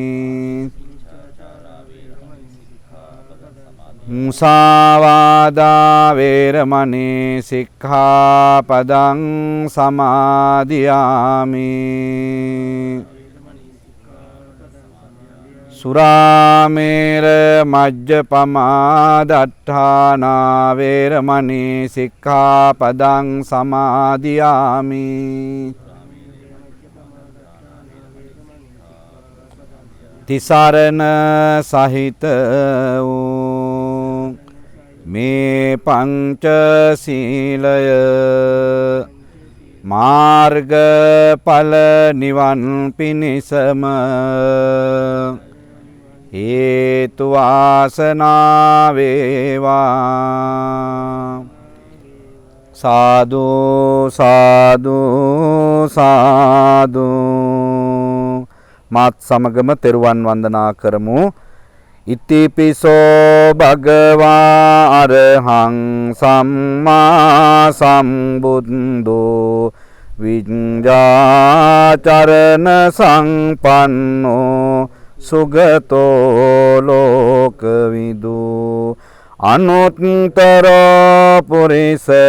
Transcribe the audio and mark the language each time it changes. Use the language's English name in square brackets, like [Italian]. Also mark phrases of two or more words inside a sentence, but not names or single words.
[Pali] มุสาวาดาเวรมณีสิกขาปดังสมาธิยามิ สุราเมรมัจจปมาดัฏฐานาเวรมณีสิกขาปดังสมาธิยามิ [Sinhala] තිසරණ සහිත වූ මේ පංච සීලය මාර්ගඵල නිවන් පිණිසම හේතු වාසනා වේවා සාදු සාදු සාදු මාත් සමගම තෙරුවන් වන්දනා කරමු. [Pali] ඉතිපිසෝ භගවා අරහං සම්මා සම්බුද්ධෝ විඤ්ඤාචරණ සංපන්නෝ සුගතෝ ලෝකවිදු අනුත්තර පුරිස